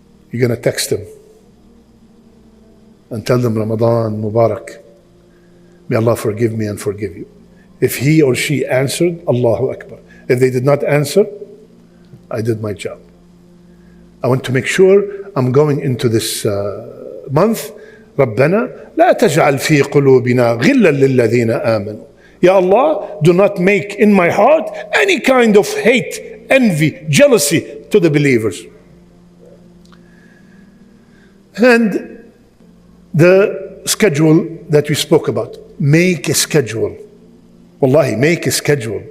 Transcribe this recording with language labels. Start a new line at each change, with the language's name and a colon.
English: you're going to text them and tell them Ramadan Mubarak. May Allah forgive me and forgive you. If he or she answered, Allahu Akbar. If they did not answer, I did my job. I want to make sure I'm going into this month.
Arabic: ربنا لا تجعل في قلوبنا غلا للذين آمنوا.
English: Ya Allah, do not make in my heart any kind of hate, envy, jealousy to the believers. And the schedule that we spoke about. Make a schedule. Wallahi, make a schedule.